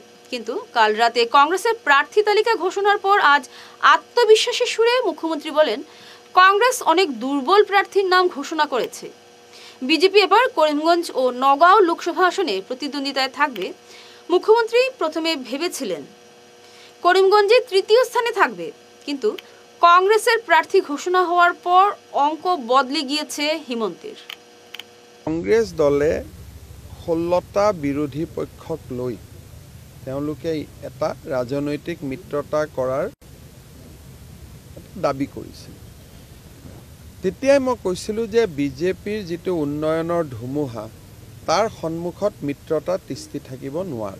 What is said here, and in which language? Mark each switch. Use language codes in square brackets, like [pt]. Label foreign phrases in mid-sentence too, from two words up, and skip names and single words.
[bn] কিন্তু কাল রাতে কংগ্রেসের প্রার্থী তালিকা ঘোষণার পর আজ আত্মবিশ্বাসের সুরে মুখ্যমন্ত্রী বলেন, কংগ্রেস অনেক দুর্বল প্রার্থীর নাম ঘোষণা করেছে। বিজেপি এবার করিমগঞ্জ ও নওগাঁও লোকসভা আসনে প্রতিদ্বন্দ্বিতায় থাকবে। মুখ্যমন্ত্রী প্রথমে ভেবেছিলেন করিমগঞ্জে 3য় স্থানে থাকবে, কিন্তু কংগ্রেসের প্রার্থী ঘোষণা হওয়ার পর অঙ্ক বদলে গিয়েছে হিমন্তের। [as] কংগ্ৰেছ দলে 16টা বিৰোধী পক্ষক লৈ তেওঁলোকে এটা ৰাজনৈতিক মিত্ৰতা কৰাৰ দাবী কৰিছিল। তেতিয়াই মই কৈছিলোঁ যে বিজেপিৰ যিটো উন্নয়নৰ ধুমুহা, তাৰ সন্মুখত মিত্ৰতা তিষ্ঠি থাকিব নোৱাৰে।